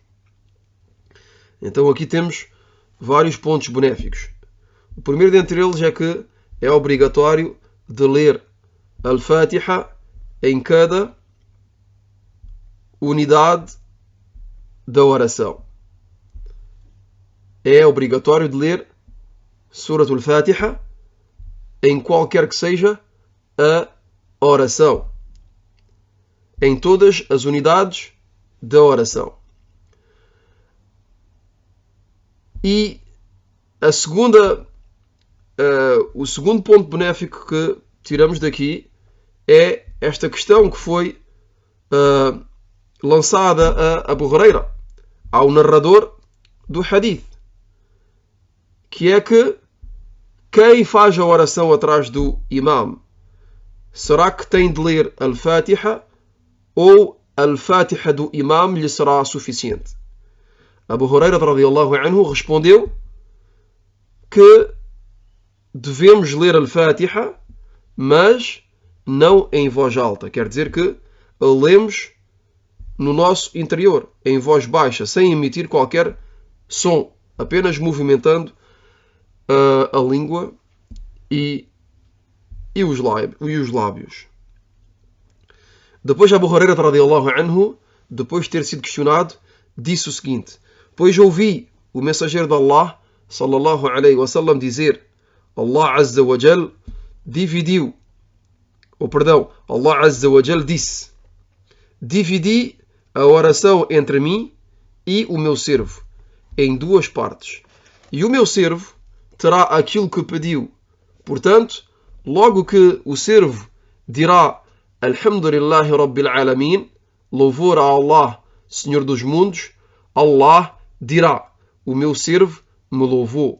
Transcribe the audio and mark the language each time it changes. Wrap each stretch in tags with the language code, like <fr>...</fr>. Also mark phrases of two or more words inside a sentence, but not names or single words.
<pt>Então aqui temos vários pontos benéficos. O primeiro dentre eles é que é obrigatório de ler Al-Fatiha em cada unidade da oração. É obrigatório de ler Surat al-Fatiha em qualquer que seja a oração. em todas as unidades da oração. E o segundo ponto benéfico que tiramos daqui é esta questão que foi lançada a Abu Huraira, ao narrador do hadith, que é que quem faz a oração atrás do imam, será que tem de ler al-Fatiha ou al-Fatiha do imam lhe será suficiente? Abu Huraira</pt> <ar>رضي الله عنه</ar> <pt>respondeu que devemos ler al-Fatiha, mas não em voz alta. Quer dizer que lemos no nosso interior, em voz baixa, sem emitir qualquer som, apenas movimentando a língua e os lábios. Depois Abu Huraira</pt> <ar>رضي الله عنه,</ar> <pt>depois de ter sido questionado, disse o seguinte: pois ouvi o mensageiro de Allah</pt> <ar>صلى الله عليه وسلم</ar> <pt>dizer: Allah</pt> <ar>عز وجل</ar> <pt>dividiu, Allah</pt> <ar>عز وجل</ar> <pt>disse: dividi a oração entre mim e o meu servo em duas partes, e o meu servo terá aquilo que pediu. Portanto, logo que o servo dirá</pt> <ar>الحمد لله رب العالمين,</ar> <pt>louvor a Allah, Senhor dos mundos, Allah dirá: o meu servo me louvou.</pt>